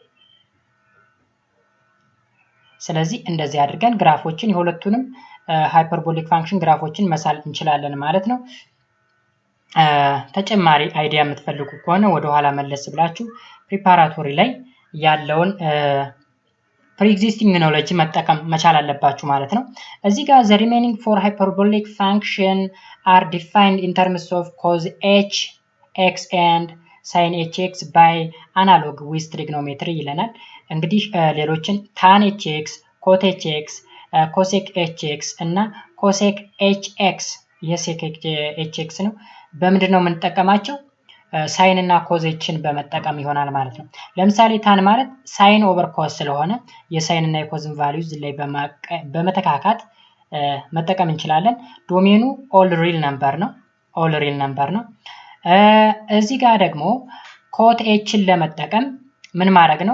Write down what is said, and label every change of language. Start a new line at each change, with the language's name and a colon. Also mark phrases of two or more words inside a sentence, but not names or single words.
Amharic: ስለዚህ እንደዚህ አድርገን ግራፎችን የሁለቱንም
English: hyperbolic function
Amharic: ግራፎችን መሳል እንችላለን ማለት ነው። ተጨማሪ አይዲያ የምትፈልጉ ከሆነ ወደ ኋላ መለስ ብላችሁ ፕሪፓራቶሪ ላይ ያለውን
English: pre-existing knowledge
Amharic: መጠቀም መቻል አለባችሁ ማለት ነው። እዚህ ጋር
English: the remaining four hyperbolic function are defined in terms of cos h x and sin hx by analog with trigonometry
Amharic: ይለናል። እንግዲህ ሌሎችን
English: tan hx, cot hx, cosec hx እና cosec hx የsec hx
Amharic: ነው። በምንድን ነው የምንጠቀማቸው? ሳይን እና ኮዝን በመጠቀም ይሆናል ማለት ነው። ለምሳሌ ታን ማለት
English: sine over cos
Amharic: ስለሆነ የሳይን እና የኮዝን ቫልዩዝ ላይ በመተካካት መጠቀም እንችላለን። ዶሜኑ
English: all real number
Amharic: ነው። እዚህ ጋር ደግሞ ኮት ኤችን ለመጠቀም ምን ማድረግ ነው?